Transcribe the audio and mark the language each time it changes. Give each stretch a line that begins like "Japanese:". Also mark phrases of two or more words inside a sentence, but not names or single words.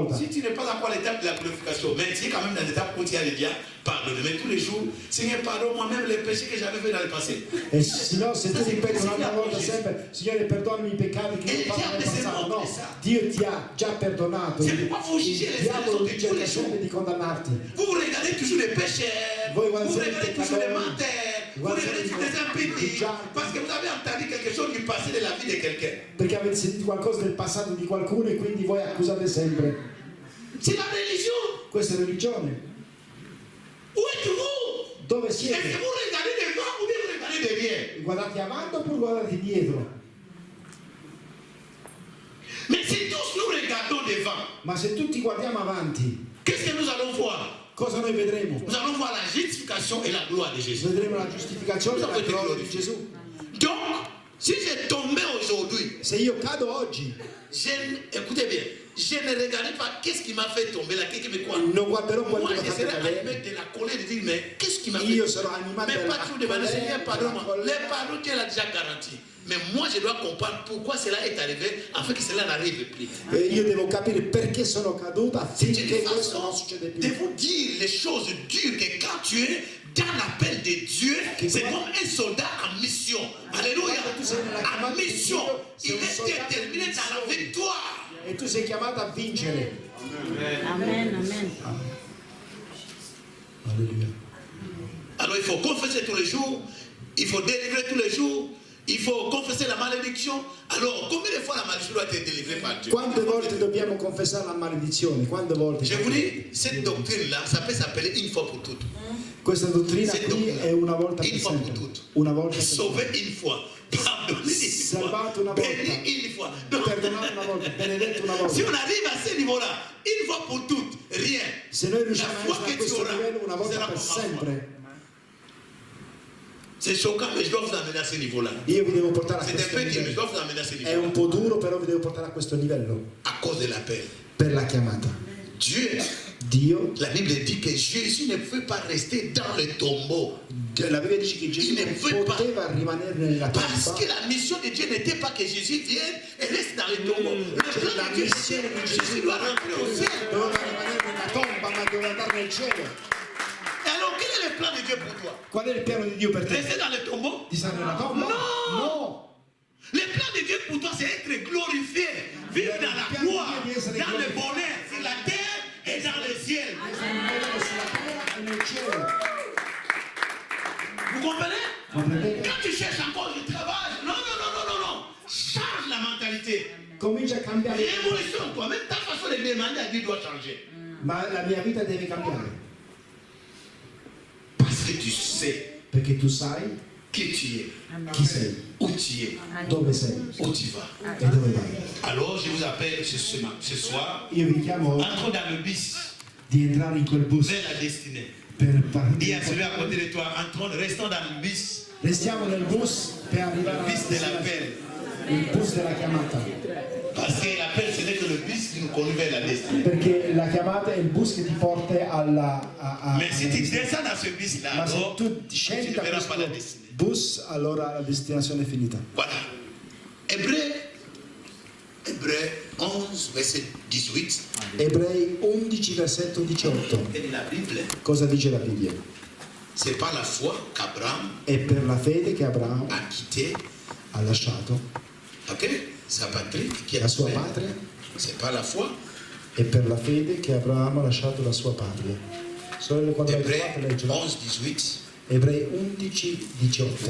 Italian: volta?
French: si tu n'es pas encore à l'étape de la glorification, mais tu es quand même dans l'étape où tu as déjà pardonné. Mais tous les jours, Seigneur, pardonne moi-même les péchés que j'avais fait dans le passé.
Italian: E se no, se tu ripeti un'altra volta sempre, Signore, perdonami i peccati che ho fatto nel passato. No, Dio ti ha già perdonato.
French: C'est pourquoi vous jugez
Italian: Il
French: les
Italian: diavolo
French: autres
Italian: ti
French: tous
Italian: cerca
French: les jours.
Italian: sempre di condannarti.
French: Vous regardez toujours les pécheurs,
Italian: Voi
French: vous
Italian: guardate
French: regardez
Italian: sempre i
French: toujours les
Italian: peccatori,
French: menteurs, vous
Italian: guardate
French: regardez toujours les impies, parce que vous avez entendu quelque chose du passé de la vie de quelqu'un.
Italian: Perché avete sentito qualcosa del passato di qualcuno e quindi voi accusate sempre.
French: C'est la religion.
Italian: Questa è religione.
French: Où êtes-vous?
Italian: Dove
French: Est-ce que
Italian: siete?
French: vous regardez devant ou bien vous regardez derrière?
Italian: Guardate avanti oppure guardate dietro?
French: Mais si tous nous regardons devant,
Italian: Ma se tutti guardiamo avanti,
French: qu'est-ce que nous allons voir?
Italian: cosa noi vedremo?
French: Nous allons voir la justification et la gloire de Jésus.
Italian: Vedremo la giustificazione e la gloria di Gesù.
French: Donc, si j'ai tombé aujourd'hui,
Italian: Se io cado oggi,
French: écoutez bien, je ne regarde pas qu'est-ce qui m'a fait tomber là, qu'est-ce qui me quoi.
Italian: non guarderò quello
French: Moi,
Italian: che
French: je
Italian: mi ha
French: serai
Italian: fatto
French: animé
Italian: cadere.
French: de la colère de dire, mais qu'est-ce qui m'a fait
Italian: Io
French: tomber?
Italian: sarò animato
French: Mais pas
Italian: dalla
French: toujours demander, colère, Seigneur, pardonne-moi.
Italian: dalla colère.
French: Les pardons, Dieu l'a déjà garanti. Mais moi, je dois comprendre pourquoi cela est arrivé, afin que cela n'arrive plus.
Italian: E io devo capire perché sono caduta
French: C'est
Italian: affinché
French: une
Italian: questo non
French: façon
Italian: succeda
French: de
Italian: più.
French: vous dire les choses dures que quand tu es dans l'appel de Dieu, c'est comme un soldat en mission. Alléluia. En mission, il est déterminé dans la victoire.
Italian: E tu sei chiamato a vincere. Amen, amen. Alleluia.
French: Alors il faut confesser tous les jours, il faut délivrer tous les jours, il faut confesser la malédiction. Alors combien de fois la malédiction doit être délivrée par Dieu?
Italian: Quante volte dobbiamo confessare la maledizione? Quante volte?
French: Je vous dis, cette doctrine-là, ça peut s'appeler une fois pour toutes.
Italian: Questa dottrina
French: Cette qui doctrine,
Italian: è una volta
French: une
Italian: per
French: fois pour
Italian: sempre.
French: toutes.
Italian: Una volta per
French: Sauvé
Italian: sempre.
French: une fois, pardonné une fois,
Italian: Salvato una volta.
French: béni une fois. Donc,
Italian: Perdonato una volta, benedetto una volta.
French: si on arrive à ce niveau-là, une fois pour toutes, rien.
Italian: Se noi
French: La
Italian: riusciamo a
French: foi
Italian: essere a che tu questo
French: auras
Italian: livello una volta
French: sera
Italian: per
French: pour ma foi.
Italian: sempre,
French: C'est choquant, mais je dois vous amener à ce niveau-là.
Italian: io vi devo portare a
French: C'est un
Italian: questo
French: peu dur, mais je
Italian: livello.
French: dois vous amener à ce
Italian: È un
French: niveau-là.
Italian: po' duro, però vi devo portare a questo livello
French: À cause de l'appel.
Italian: per la chiamata.
French: Dieu,
Italian: Dio,
French: la Bible dit que Jésus ne peut pas rester dans le tombeau.
Italian: la Bibbia dice che Gesù
French: Il ne
Italian: non
French: veut pas.
Italian: poteva rimanere nella
French: Parce
Italian: tomba
French: que la mission de Dieu n'était pas que Jésus vienne et reste dans le tombeau. Le plan
Italian: La
French: de Dieu,
Italian: missione
French: c'est
Italian: di
French: que
Italian: Gesù
French: Jésus doit rentrer au ciel.
Italian: doveva rimanere nella tomba, ma doveva andare nel cielo.
French: Et alors, quel est le plan de Dieu pour toi?
Italian: Qual è il piano di Dio per te?
French: Rester dans le tombeau?
Italian: Di stare nella tomba?
French: No!
Italian: No!
French: Le plan de Dieu pour toi, c'est être glorifié, vivre dans la gloire, dans le bonheur, sur la terre et dans le ciel.
Italian: Rimanere sulla terra e nel cielo.
French: Vous comprenez?
Italian: Comprendete?
French: Quand tu cherches encore du travail, non, non, non, non, non, non. Change la mentalité.
Italian: Comincia a cambiare,
French: Révolution, toi, même ta façon de demander à Dieu doit changer.
Italian: ma la mia vita deve cambiare.
French: Parce que tu sais
Italian: Perché tu sai
French: qui tu es,
Italian: chi sei,
French: où tu es,
Italian: dove sei
French: où tu vas.
Italian: e dove vai.
French: Alors, je vous appelle ce soir,
Italian: Io vi chiamo
French: entre dans le bus
Italian: di entrare in quel bus
French: vers la destinée.
Italian: per
French: Dis à celui
Italian: partire.
French: à côté de toi, entrons, restons dans le bus,
Italian: Restiamo nel bus per arrivare
French: le bus de l'appel.
Italian: il bus della chiamata.
French: Parce que l'appel, ce n'est que le bus qui nous conduit vers la destinée.
Italian: Perché la chiamata è il bus che ti porta alla
French: Mais si tu descends dans ce bus-là,
Italian: ma se
French: alors,
Italian: tu
French: tu
Italian: scendi
French: ne
Italian: da
French: verras pas la
Italian: questo
French: destinée.
Italian: bus, allora la destinazione è finita.
French: Voilà. Hébreu 11, 11, verset 18.
Italian: Ebrei 11, versetto 18.
French: Et la Bible,
Italian: Cosa dice la Bibbia?
French: c'est par la foi qu'Abraham
Italian: È per la fede che Abramo
French: a quitté,
Italian: ha lasciato
French: ok, sa patrie, qui est
Italian: la sua la patria.
French: C'est par la foi.
Italian: È per la fede che Abramo ha lasciato la sua patria. Sorelle, quando l'hai Ebrei trovato, leggilo. 11, 18. Ebrei 11, 18.